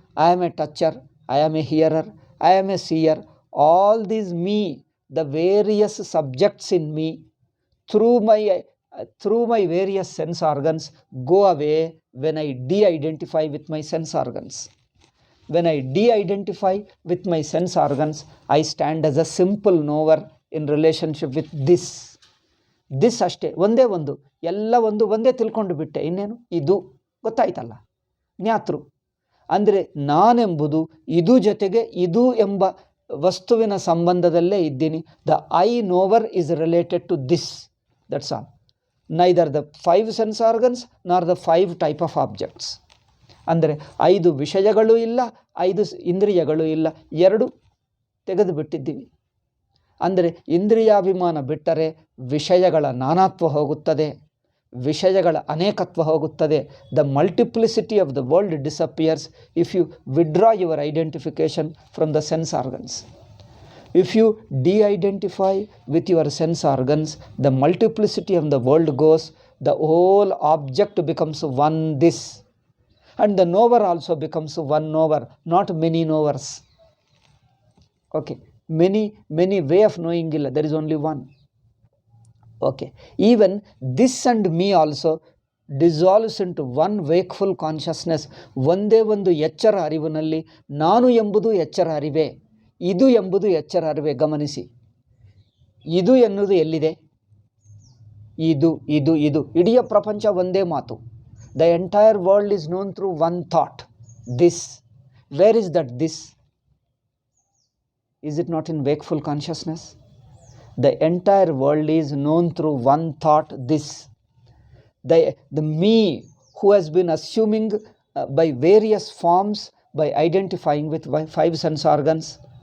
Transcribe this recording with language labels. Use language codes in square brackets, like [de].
[en] I am a toucher, I am a hearer, I am a seer. All these me, the various subjects in me through my various sense organs go away when I de-identify with my sense organs. When I de-identify with my sense organs, I stand as a simple knower in relationship with this. [kn] This ಅಷ್ಟೇ, ಒಂದೇ ಒಂದು, ಎಲ್ಲ ಒಂದೇ ತಿಳ್ಕೊಂಡು ಬಿಟ್ಟೆ. ಇನ್ನೇನು? ಇದು ಗೊತ್ತಾಯ್ತಲ್ಲ, ಜ್ಞಾತೃ. ಅಂದರೆ ನಾನೆಂಬುದು ಇದು ಜೊತೆಗೆ ಇದು ಎಂಬ ವಸ್ತುವಿನ ಸಂಬಂಧದಲ್ಲೇ ಇದ್ದೀನಿ. [en] The I knower is related to this, that's all. Neither the 5 sense organs nor the 5 type of objects. [kn] ಅಂದರೆ 5 ವಿಷಯಗಳೂ ಇಲ್ಲ, 5 ಇಂದ್ರಿಯಗಳೂ ಇಲ್ಲ, 2 ತೆಗೆದು ಬಿಟ್ಟಿದ್ದೀವಿ. ಅಂದರೆ ಇಂದ್ರಿಯಾಭಿಮಾನ ಬಿಟ್ಟರೆ ವಿಷಯಗಳ ನಾನಾತ್ವ ಹೋಗುತ್ತದೆ, ವಿಷಯಗಳ ಅನೇಕತ್ವ ಹೋಗುತ್ತದೆ. [en] The multiplicity of the world disappears if you withdraw your identification from the sense organs. If you de-identify with your sense organs, the multiplicity of the world goes, the whole object becomes one this, and the knower also becomes one knower, not many knowers. Okay, many way of knowing illa, there is only one. Okay, even this and me also dissolves into one wakeful consciousness. [kn] ಒಂದೇ ಒಂದು ಎಚ್ಚರ ಅರಿವಿನಲ್ಲಿ ನಾನು ಎಂಬುದು ಎಚ್ಚರ ಅರಿವೇ, ಇದು ಎಂಬುದು ಎಚ್ಚರ ಅರಿವೇ. ಗಮನಿಸಿ, ಇದು ಎನ್ನುವುದು ಎಲ್ಲಿದೆ? ಇದು ಇದು ಇದು ಇಡೀ ಪ್ರಪಂಚ ಒಂದೇ ಮಾತು. [en] The entire world is known through one thought, this. Where is that this? Is it not in wakeful consciousness? The entire world is known through one thought, this. The me who has been assuming by various forms, by identifying with my 5 sense organs.